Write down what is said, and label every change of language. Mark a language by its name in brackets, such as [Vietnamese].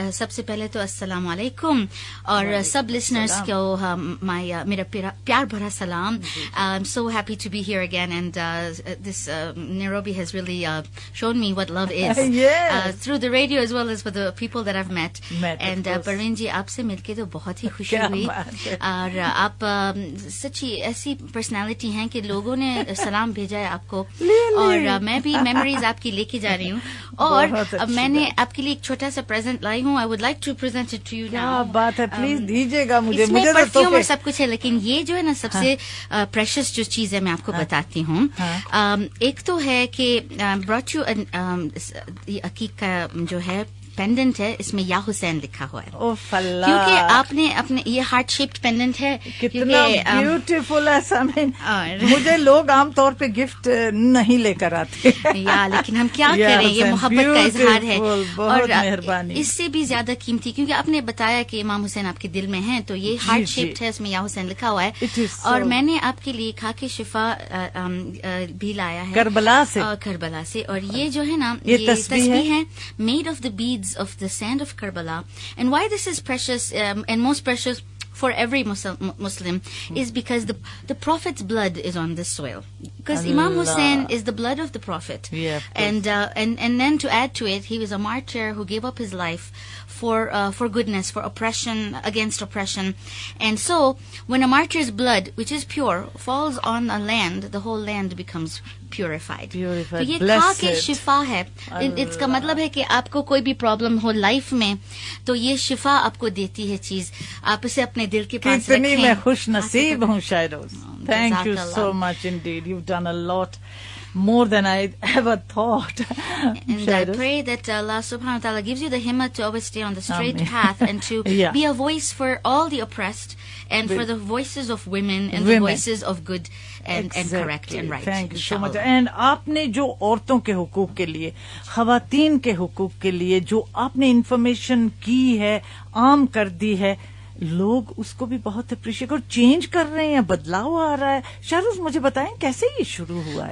[Urdu] سب سے پہلے تو السلام علیکم، اور سب لسنرز کو میرا پیار بھرا سلام. [English] I am so happy to be here again, and this Nairobi has really shown me what love is through the radio as well as for the people that I met. [Urdu] And Parveen جی، آپ سے مل کے تو بہت ہی خوشی ہوئی، اور آپ سچی ایسی پرسنالٹی ہیں کہ لوگوں نے سلام بھیجا ہے آپ کو، اور میں بھی میموریز آپ کی لے کے جا رہی ہوں. اور میں نے آپ کے لیے ایک چھوٹا سا پریزنٹ لائی ہوں. [English] I would like to present it to you. [Urdu] کیا بات ہے، پلیز دیجیے گا مجھے. اس میں پرفیوم اور سب کچھ ہے، لیکن یہ جو ہے نا سب سے پریشس جو چیز ہے میں آپ کو بتاتی ہوں. ایک تو ہے کہ براٹ یو عقیق کا جو ہے پینڈنٹ ہے، اس میں یا حسین لکھا ہوا ہے، کیونکہ آپ نے اپنے یہ ہارٹ شیپڈ پینڈنٹ ہے. کتنا بیوٹیفل ہے سامعین. مجھے لوگ عام طور پہ گفٹ نہیں لے کر آتے، لیکن ہم کیا کریں، یہ محبت کا اظہار ہے. اور مہربانی. اس سے بھی زیادہ قیمتی، کیونکہ آپ نے بتایا کہ امام حسین آپ کے دل میں ہیں، تو یہ ہارٹ شیپڈ ہے، اس میں یا حسین لکھا ہوا ہے. اور میں نے آپ کے لیے کھا کے شفا بھی لایا ہے کربلا سے. اور یہ جو ہے نا یہ تسبیح ہے، [English] Made of the beads of the sand of Karbala. And why this is precious and most precious for every Muslim is because the Prophet's blood is on this soil. Because Imam Hussein is the blood of the Prophet. Yeah, and then to add to it, he was a martyr who gave up his life for goodness, for oppression, against oppression. And so when a martyr's blood, which is pure, falls on a land, the whole land becomes purified. [Urdu] تو یہ کھا کے شفا ہے. اس کا مطلب ہے کہ آپ کو کوئی بھی پرابلم ہو لائف میں تو یہ شفا آپ کو دیتی ہے چیز، آپ اسے اپنے دل کے پاس رکھیں. کتنی میں خوش نصیب ہوں شائروز. [English] Thank you so much indeed. You've done a lot more than I ever thought. And I pray that Allah subhanahu wa ta'ala gives you the himmat to always stay on the straight path and to be a voice for all the oppressed and for the voices of women and the voices of good and correct and right. Thank you so much. [Urdu] And آپ نے جو عورتوں کے حقوق کے لیے، خواتین کے حقوق کے لیے جو آپ نے انفارمیشن کی ہے، عام کر دی ہے، لوگ اس کو بھی بہت اپریشیٹ اور چینج کر رہے ہیں، بدلاؤ آ رہا ہے. شائروز مجھے بتائیں کیسے یہ شروع ہوا ہے؟